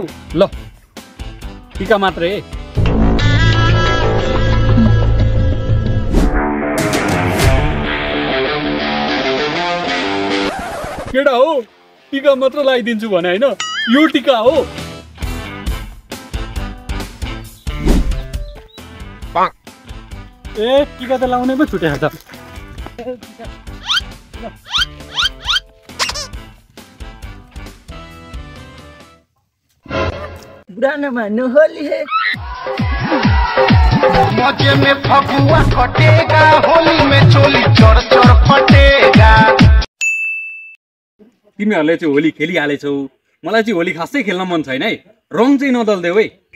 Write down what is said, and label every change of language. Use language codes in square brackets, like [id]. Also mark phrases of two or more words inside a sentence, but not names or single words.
[ne] ल टिका मात्रै केटा हो टिका मात्र लगाइदिन्छु भने हैन यो टिका हो ए टिका त लाउनै पो छुट्या छ [hi] बुरा न [ne] मान्नु होली है [hi] मजे में फगुआ कटेगा होली में चोली चढ़ चढ़ फटेगा [ne] तिमीहरुले चाहिँ होली खेलिहालेछौ मलाई चाहिँ होली खासै खेल्न मन छैन है रङ चाहिँ नदल्देऊ है